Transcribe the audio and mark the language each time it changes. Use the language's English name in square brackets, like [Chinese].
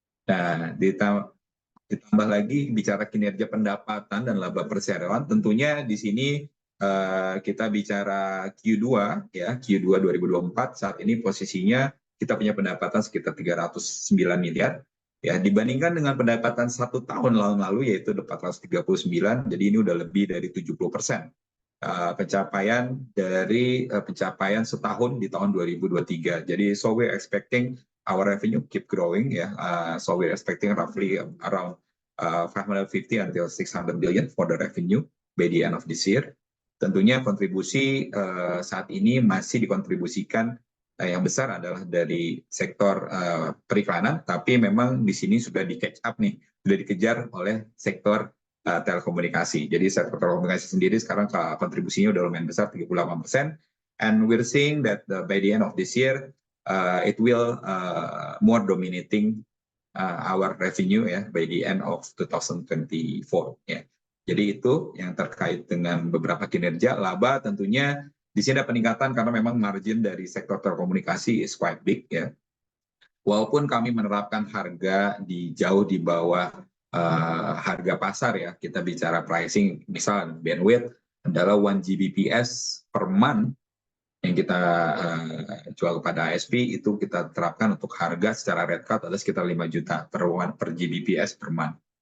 [Indonesian] Nah, ditambah lagi bicara kinerja pendapatan dan laba perseroan, tentunya di sini kita bicara Q2 ya, Q2 2024, saat ini posisinya kita punya pendapatan sekitar 309 miliar ya, dibandingkan dengan pendapatan 1 tahun lalu yaitu 439, jadi ini udah lebih dari 70% pencapaian dari pencapaian setahun di tahun 2023. [English] Jadi so we're expecting our revenue keep growing ya. So we're expecting roughly around 550 until 600 billion for the revenue by the end of this year. [Indonesian] Tentunya kontribusi saat ini masih dikontribusikan yang besar adalah dari sektor periklanan, tapi memang di sini sudah di catch up nih, sudah dikejar oleh sektor telekomunikasi. Jadi sektor telekomunikasi sendiri sekarang kontribusinya udah lumayan besar, 38%. [English] And we're seeing that by the end of this year, it will more dominating our revenue ya by the end of 2024 ya. [Indonesian] Jadi itu yang terkait dengan beberapa kinerja. Laba tentunya di sini ada peningkatan karena memang margin dari sektor telekomunikasi [English] is quite big [Indonesian] ya. Walaupun kami menerapkan harga jauh di bawah harga pasar ya, kita bicara pricing, misal bandwidth adalah 1 Gbps per month yang kita jual kepada ISP, itu kita terapkan untuk harga secara red card adalah sekitar 5 juta per Gbps per month.